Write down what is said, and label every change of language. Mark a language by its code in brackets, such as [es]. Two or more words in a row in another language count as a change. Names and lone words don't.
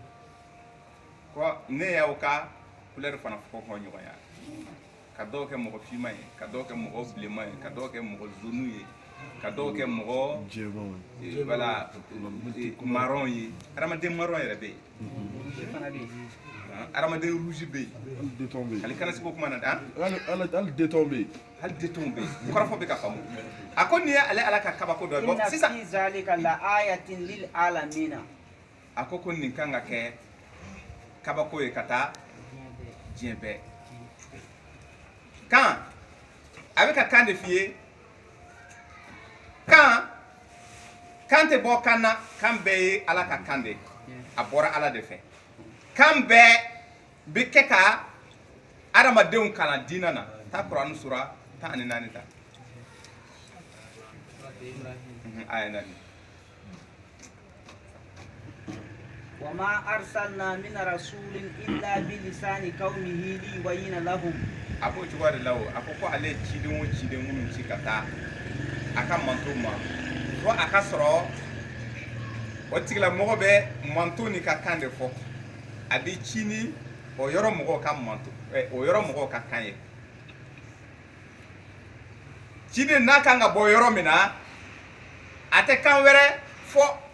[bm] ko ne y'aw ka couleur fana fɔ ɲɔgɔn ya ka dɔw kɛ mɔgɔ finman ye ka dɔw kɛ mɔgɔ bilenman ye ka dɔw kɛ mɔgɔ jaune ye ka dɔw kɛ mɔgɔ voilà marron ye adamaden marron yɛrɛ bɛ yen adamaden rouge bɛ yen hali kana se ko kuma na dɛ hali déton bɛ yen hali déton bɛ yen kɔrɔfɔ bɛ ka faamu a ko nin ye ale ala ka kabako dɔ ye bon sisan [ar] إن في ذلك لآيات للعالمين [bm] a ko nin kan ka kɛ kabako ye ka taa diɲɛ bɛɛ kan a bɛ ka kan de f'i ye kan tɛ bɔ kan na kan bɛɛ ye ala ka kan de a bɔra ala de fɛ kan bɛɛ bɛ kɛ ka adamadenw kalan diinɛ na taa kuran sura 14 ta aya 4 [ar] وما أرسلنا من رسول إلا بلسان قومه ليبين لهم [bm] a ko cogoya de la o a ko ale ciden o ciden minnu ci ka taa a ka manto ma fo a ka sɔrɔ o tigilamɔgɔ bɛ manto ni ka kan de fɔ a bɛ ci ni o yɔrɔ mɔgɔw ka manto o yɔrɔ mɔgɔw ka kan ye ciden n'a kan ka bɔ yɔrɔ min na a tɛ kan wɛrɛ fɔ